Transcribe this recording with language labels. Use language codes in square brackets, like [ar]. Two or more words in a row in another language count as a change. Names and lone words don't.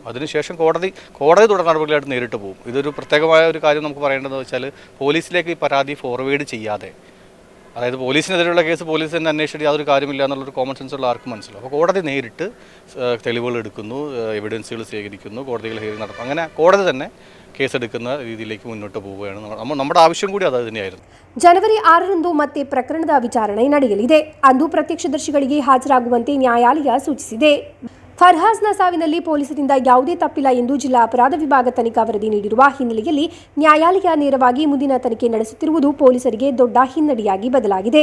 [ml] അതിനുശേഷം കോടതി തുടർ നടപടികളായിട്ട് നേരിട്ട് പോകും. ഇതൊരു പ്രത്യേകമായ ഒരു കാര്യം നമുക്ക് പറയേണ്ടതെന്ന് വെച്ചാൽ പോലീസിലേക്ക് ഈ പരാതി ഫോർവേഡ് ചെയ്യാതെ, അതായത് പോലീസിനെതിരെയുള്ള കേസ് പോലീസ് തന്നെ അന്വേഷിച്ചിട്ട് യാതൊരു കാര്യമില്ല എന്നുള്ളൊരു [en] common sense [ml] ഉള്ള ആർക്കും മനസ്സിലാവും. അപ്പോൾ കോടതി നേരിട്ട് തെളിവുകൾ എടുക്കുന്നു, എവിഡൻസുകൾ സ്വീകരിക്കുന്നു, കോടതികൾ ഹിയറിംഗ് നടത്തും. അങ്ങനെ കോടതി തന്നെ കേസെടുക്കുന്ന രീതിയിലേക്ക് മുന്നോട്ട് പോവുകയാണ്. നമ്മുടെ ആവശ്യം കൂടി അത് തന്നെയായിരുന്നു. [kn] ಜನವರಿ 6ರಂದು ಮತ್ತೆ ಪ್ರಕರಣದ ವಿಚಾರಣೆ ನಡೆಯಲಿದೆ. ಅಂದು ಪ್ರತ್ಯಕ್ಷದರ್ಶಿಗಳಿಗೆ ಹಾಜರಾಗುವಂತೆ ನ್ಯಾಯಾಲಯ ಸೂಚಿಸಿದೆ. ಫರ್ಹಾಸ್ನ ಸಾವಿನಲ್ಲಿ ಪೊಲೀಸರಿಂದ ಯಾವುದೇ ತಪ್ಪಿಲ್ಲ ಎಂದು ಜಿಲ್ಲಾ ಅಪರಾಧ ವಿಭಾಗ ತನಿಖಾ ವರದಿ ನೀಡಿರುವ ಹಿನ್ನೆಲೆಯಲ್ಲಿ ನ್ಯಾಯಾಲಯ ನೇರವಾಗಿ ಮುಂದಿನ ತನಿಖೆ ನಡೆಸುತ್ತಿರುವುದು ಪೊಲೀಸರಿಗೆ ದೊಡ್ಡ ಹಿನ್ನಡೆಯಾಗಿ ಬದಲಾಗಿದೆ.